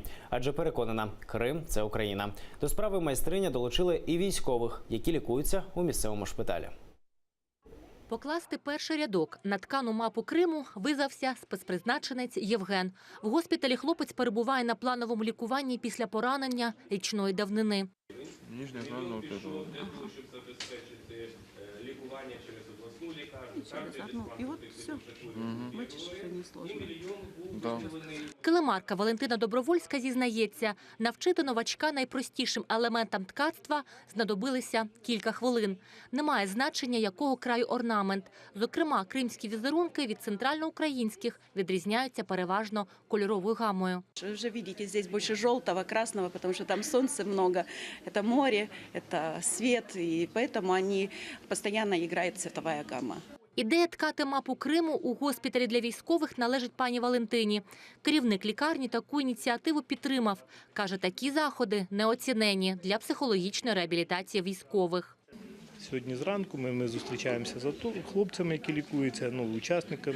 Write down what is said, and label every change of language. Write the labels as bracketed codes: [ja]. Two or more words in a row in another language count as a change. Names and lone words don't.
[uk] Адже переконана, Крим – це Україна. До справи майстриня долучили і військових, які лікуються у місцевому шпиталі. Покласти перший рядок на ткану мапу Криму визвався спецпризначенець Євген. В госпіталі хлопець перебуває на плановому лікуванні після поранення річної давнини. Нижня зона [ru] вот этого. [uk] Щоб забезпечити лікування через обласну лікарню. І от все. Бачиш, що не сложно. [ru] Да. [uk] Килимарка Валентина Добровольська зізнається, навчити новачка найпростішим елементам ткацтва знадобилися кілька хвилин. Немає значення, якого краю орнамент. Зокрема, кримські візерунки від центральноукраїнських відрізняються переважно кольоровою гамою. [ru] Вы уже видите, здесь больше желтого, красного, потому что там солнца много. Это море, это свет, и поэтому они постоянно играет цветовая гамма. [uk] Ідея ткати мапу Криму у госпіталі для військових належить пані Валентині. Керівник лікарні таку ініціативу підтримав. Каже, такі заходи неоцінені для психологічної реабілітації військових. Сьогодні зранку ми зустрічаємося з хлопцями, які лікуються, учасниками.